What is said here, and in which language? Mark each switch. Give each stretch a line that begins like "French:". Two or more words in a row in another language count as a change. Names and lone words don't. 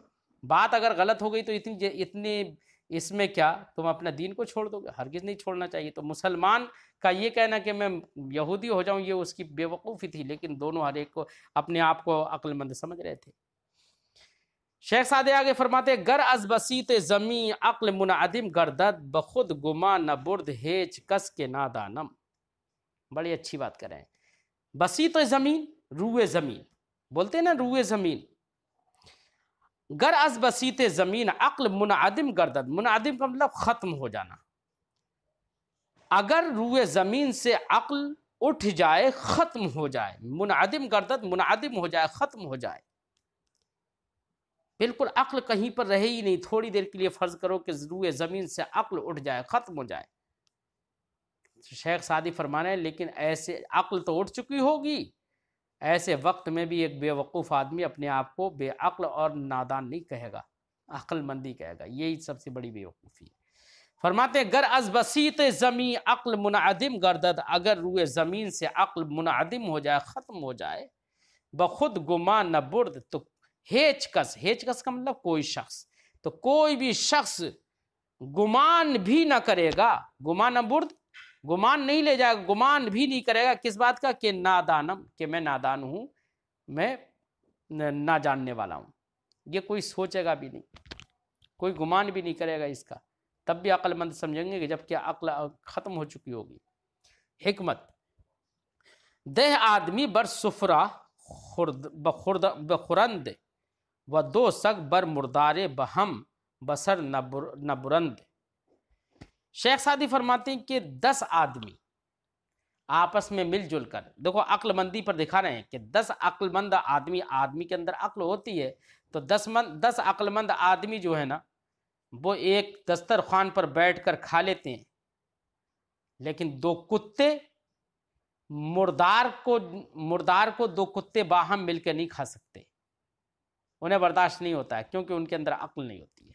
Urdu: بات اگر غلط ہو گئی تو اتنی اس میں کیا تم اپنا دین کو چھوڑ دو گے؟ ہرگز نہیں چھوڑنا چاہیے۔ تو مسلمان کا یہ کہنا کہ میں یہودی ہو جاؤں یہ اس کی بے وقوفی تھی، لیکن دونوں ہر ایک کو اپنے آپ کو عقل مند سمجھ رہے تھے۔
Persian: شیخ سعدی
Urdu: آگے فرماتے
Persian: گر از بسیط زمین عقل منعدم گردد بخود گما نہ برد ہیچ کس کے نادانم۔
Urdu: بڑی اچھی بات کر رہے ہیں۔ بسیط زمین، روئے زمین بولتے ہیں نا، روئے زمین۔
Persian: گر از بسیط زمین عقل منعدم گردد،
Urdu: منعدم کا مطلب ختم ہو جانا۔ اگر روئے زمین سے عقل اٹھ جائے، ختم ہو جائے،
Persian: منعدم گردد
Urdu: منعدم ہو جائے، ختم ہو جائے، بالکل عقل کہیں پر رہے ہی نہیں، تھوڑی دیر کے لیے فرض کرو کہ روئے زمین سے عقل اٹھ جائے، ختم ہو جائے۔ شیخ سعدی فرمانے ہیں لیکن ایسے عقل تو اٹھ چکی ہوگی، ایسے وقت میں بھی ایک بے وقوف آدمی اپنے آپ کو بے عقل اور نادان نہیں کہے گا، عقل مندی کہے گا۔ یہی سب سے بڑی بے وقوفی ہے۔ فرماتے ہیں
Persian: گر از بسیط زمین عقل منعدم گردد،
Urdu: اگر روئے زمین سے عقل منعدم ہو جائے، ختم ہو جائے،
Persian: بخود گمان نہ برد،
Urdu: تو
Persian: ہیچ کس، ہیچ کس
Urdu: کا مطلب کوئی شخص، تو کوئی بھی شخص گمان بھی نہ کرے گا،
Persian: گمان نہ برد،
Urdu: گمان نہیں لے جائے گا، گمان بھی نہیں کرے گا کس بات کا؟ کہ نادانم، کہ میں نادان ہوں، میں نہ جاننے والا ہوں۔ یہ کوئی سوچے گا بھی نہیں، کوئی گمان بھی نہیں کرے گا اس کا، تب بھی عقل مند سمجھیں گے کہ جب کہ عقل ختم ہو چکی ہوگی۔
Persian: حکمت دہ آدمی بر سفرہ بخورند و دو سگ بر مردارے بہم بسر نہ برند۔
Urdu: شیخ سعدی فرماتے ہیں کہ 10 آدمی آپس میں مل جل کر، دیکھو عقل مندی پر دکھا رہے ہیں کہ 10 عقل مند آدمی کے اندر عقل ہوتی ہے، تو 10 عقل مند آدمی جو ہے نا وہ ایک دسترخوان پر بیٹھ کر کھا لیتے ہیں، لیکن 2 کتے مردار کو 2 کتے باہم مل کے نہیں کھا سکتے، انہیں برداشت نہیں ہوتا ہے، کیونکہ ان کے اندر عقل نہیں ہوتی ہے۔